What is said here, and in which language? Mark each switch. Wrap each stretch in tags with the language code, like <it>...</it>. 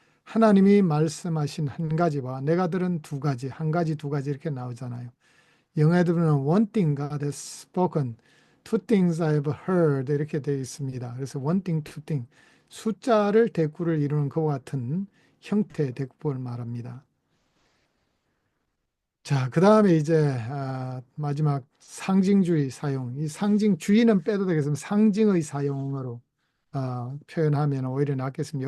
<ko>하나님이 말씀하신 한 가지와 내가 들은 두 가지, 한 가지, 두 가지 이렇게 나오잖아요. 영어에 보면</ko> <en>one thing God has spoken, two things I have heard</en> <ko>이렇게 되어 있습니다. 그래서</ko> <en>one thing, two thing</en> <ko>숫자를 대구를 이루는 그와 같은 형태의 대구법을 말합니다. 자, 그 다음에 이제 마지막 상징주의 사용. 이 상징주의는 빼도 되겠으면 상징의 사용으로 표현하면 오히려 낫겠습니다.</ko>